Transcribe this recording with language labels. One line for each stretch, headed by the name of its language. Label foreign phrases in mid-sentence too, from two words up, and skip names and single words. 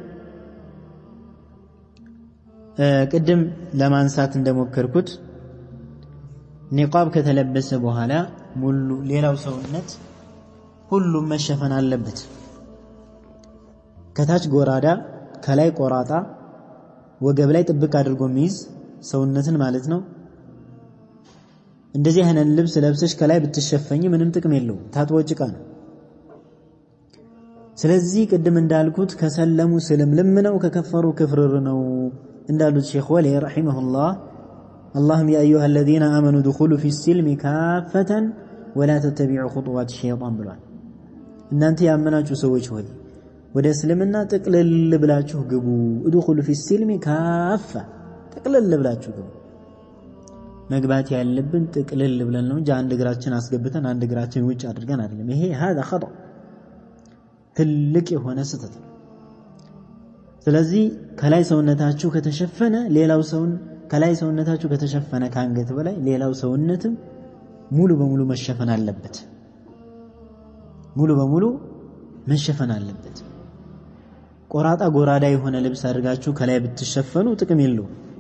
Amharic: ቅድም ለማንሳት እንደሞከርኩት ኒቃብ ከተለበሰ በኋላ ሙሉ ሌላው ሰውነት ሁሉም መሸፈን አለበት። ከታች ጎራዳ ከላይ ቆራጣ ወገብ ላይ ጥብቅ አድርጎ የሚይዝ ሰውነትን ማለት ነው። እንደዚህ አይነት ልብስ ለብሰሽ ከላይ ብትሸፈኝ ምንም ጥቅም የለውም፣ ታጥቦ ጭቃ ነው። ስለዚህ ቅድም እንዳልኩት ከሰለሙ ስልምልም ነው፣ ከከፈሩ ክፍርር ነው እንዳሉት ሼኽ ወሊ ረሒመሁላህ اللهم
Arabic: يا أيها الذين آمنوا ادخلوا في السلم كافة ولا تتبعوا خطوات الشيطان
Amharic: ብሏል። እናንተ ያመናችሁ ሰዎች ሆይ ወደ እስልምና ጥቅልል ብላችሁ ግቡ።
Arabic: ادخلوا في السلم كافة
Amharic: ጥቅልል ብላችሁ ግቡ። መግባት ያለብን ጥቅልል ብለን ነው እንጂ አንድ እግራችን አስገብተን አንድ እግራችን ውጭ አድርገን አይደለም። ይሄ
Arabic: هذا خطأ
Amharic: ትልቅ የሆነ ስህተት ነው። ስለዚህ ከላይ ሰውነታችሁ ከተሸፈነ ሌላው ከላይ ሰውነታችሁ ከተሸፈነ ከአንገት በላይ ሌላው ሰውነትም ሙሉ በሙሉ መሸፈን አለበት። ሙሉ በሙሉ መሸፈን አለበት። ቆራጣ ጎራዳ የሆነ ልብስ አድርጋችሁ ከላይ ብትሸፈኑ ጥቅም የለውም።